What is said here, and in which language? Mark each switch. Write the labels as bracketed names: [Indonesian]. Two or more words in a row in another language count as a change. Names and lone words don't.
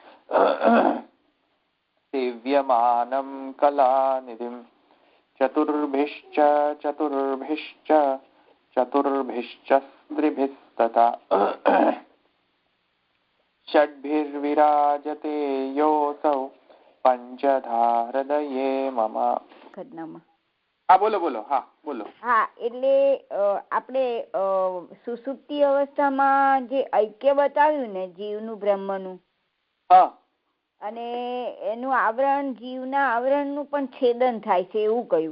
[Sanskrit] सेव्यमानं कलानिधिं चतुर्भिश्च स्त्रिभिस्तथा षड्भिर्विराजते योऽसौ पंचधा हृदये मम। [Gujarati] હા બોલો બોલો. હા બોલો. હા એટલે આપણે સુષુપ્તિ અવસ્થામાં જે ઐક્ય બતાવ્યું ને જીવનું બ્રહ્મનું, અને એનું આવરણ જીવના આવરણનું પણ છેદન થાય છે એવું કહ્યું.